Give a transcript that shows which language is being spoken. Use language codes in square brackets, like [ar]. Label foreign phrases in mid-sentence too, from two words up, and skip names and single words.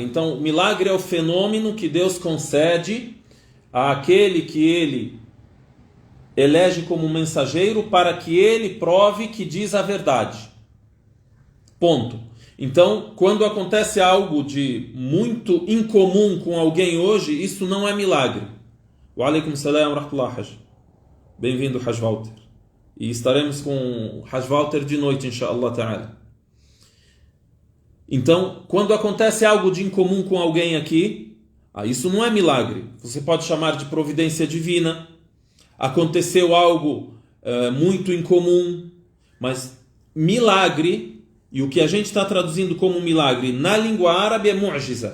[pt] Então, milagre é o fenômeno que Deus concede àquele que ele elege como mensageiro para que ele prove que diz a verdade. Ponto. Então, quando acontece algo de muito incomum com alguém hoje, isso não é milagre. [ar] وعليكم السلام ورحمة الله، حاج. [pt] Bem-vindo, Hajj Walter. E estaremos com Hajj Walter de noite, [ar] إن شاء الله تعالى. [pt] Então, quando acontece algo de incomum com alguém aqui, isso não é milagre. Você pode chamar de providência divina. Aconteceu algo muito incomum, mas milagre, e o que a gente está traduzindo como milagre na língua árabe é mu'jiza.